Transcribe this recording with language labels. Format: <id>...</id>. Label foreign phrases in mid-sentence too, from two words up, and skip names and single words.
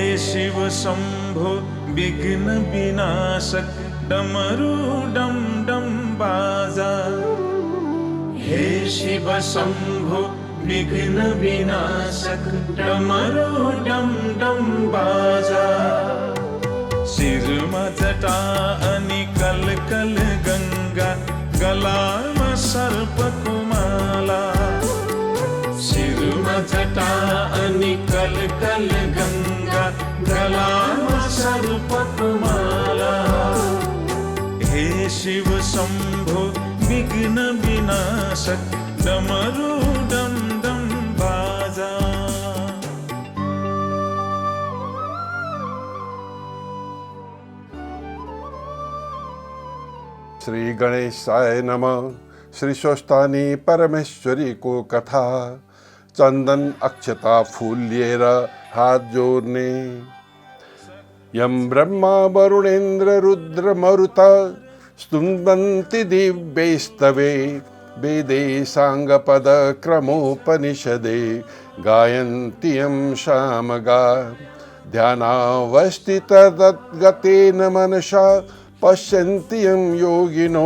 <ne>शिव शंभो विघ्न विनाशक डमरू डम डम बाजा। हे शिव शंभो विघ्न विनाशक डमरू डम डम बाजा। शिरमा जटा अनि कल कल गंगा, गलामा सर्पको माला। शिरमा जटा अनि कल कल गंगा, गलामा सर्पको माला। हे शिव शंभो विघ्न विनाशक डमरू डम डम बाजा।</ne> <sa>श्री गणेशाय नमः।</sa> <ne>श्री स्वस्थानी परमेश्वरी को कथा। चंदन अक्षता फूल लिएर हाथ जोड्ने।</ne> <sa>यम ब्रह्मा वरुणेन्द्र रुद्र मरुता स्तुवन्ति दिव्यैस्तवे। वेदे साङ्गपद क्रमोपनिषदे गायन्ति यं सामगा। ध्यानावस्थित तद्गतेन मनसा पश्यन्ति यं योगिनो।</sa>